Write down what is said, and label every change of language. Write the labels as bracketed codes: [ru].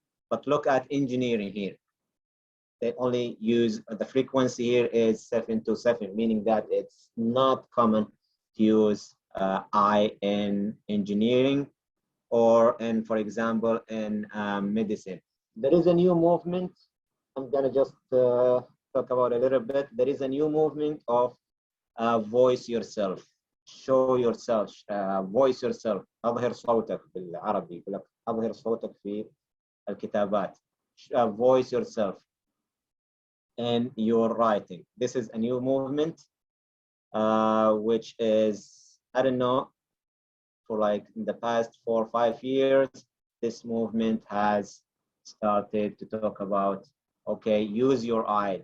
[en] But look at engineering here. They only use, the frequency here is 727, meaning that it's not common to use I in engineering or in, for example, in medicine. There is a new movement. I'm gonna just talk about a little bit. There is a new movement of voice yourself, show yourself, voice yourself. [ar] أظهر صوتك بالعربي، يقول لك أظهر صوتك في الكتابات. [en] Voice yourself in your writing. This is a new movement, which is, I don't know, for like in the past 4 or 5 years, this movement has started to talk about, okay, use your I.